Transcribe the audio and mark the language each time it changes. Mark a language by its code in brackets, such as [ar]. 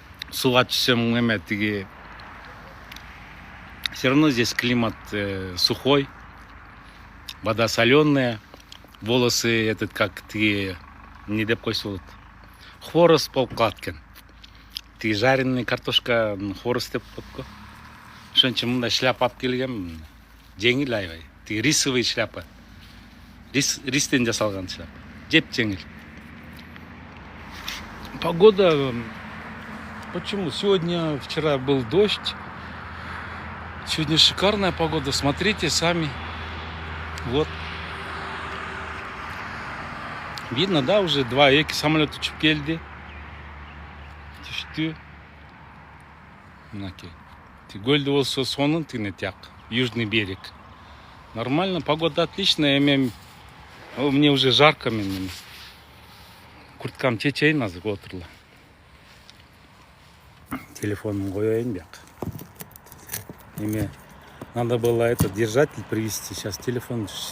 [ky] Сууга түшсөм эме тиги [ru] все равно здесь климат сухой, вода соленая, волосы этот как [ky] тиги не деп койсо болот. Хворост болуп калат экен. Тиги [ru] жареный картошка [ky] хворост деп коет го. Ошон үчүн мындай шляпа алып келгем. Жеңил аябай. Тиги рисовый шляпа. Ристен жасалган шляпа. Жеп жеңил. [ru] Погода... Почему? Сегодня, вчера был дождь. Сегодня шикарная погода. Смотрите сами. Вот. Видно, да, уже два [ky] эки самолет учуп келди. Түштү. Мынакей. Көлдө болсо сонун тигине тияк. [ru] Южный берег. Нормально, погода отличная. Мне уже жарко, [ky] мен курткам чечейин азыр отурула. Телефонумду коеюн бияка. [ru] Надо было этот держатель привезти. Сейчас телефон.